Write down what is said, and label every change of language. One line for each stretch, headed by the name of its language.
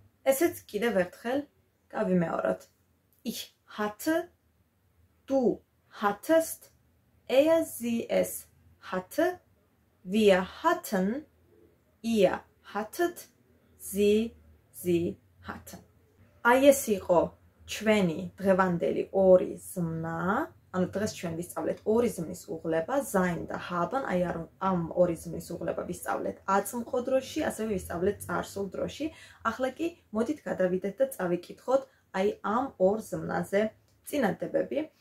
Georgian: ესეც კიდევ ერთხელ გავიმეოროთ.
German: Ich hatte, du hattest, sie, es hatte, wir hatten, ihr hattet, sie hatten.
Georgian: აი ეს იყო ჩვენი დღევანდელი ორი ზმნა. ანუ დღეს ჩვენ ვისწავლეთ ორი ზმნის უღლება, sein და haben, აი ამ ორი ზმნის უღლება ვისწავლეთ აწმყო დროში, ასევე ვისწავლეთ წარსულ დროში. ახლა კი მოდით გადავიდეთ და წავიკითხოთ აი ამ ორ ზმნაზე წინადადებები.